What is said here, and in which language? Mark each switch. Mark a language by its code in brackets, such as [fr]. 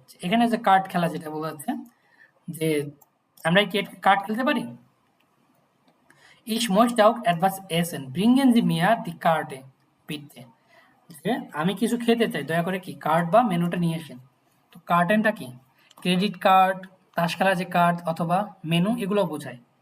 [bn] এখানে যে কার্ড খেলা যেটা বলা হচ্ছে, যে আমরা কি কার্ড খেলতে পারি? [de] Ich möchte auch etwas essen. Bringen Sie mir die Karte, bitte. [bn] যে আমি কিছু খেতে চাই, দয়া করে কি কার্ড বা মেনুটা নিয়ে আসেন। তো কার্টেনটা কি? ক্রেডিট কার্ড, তাস খেলার যে কার্ড অথবা মেনু, এগুলো বোঝায়।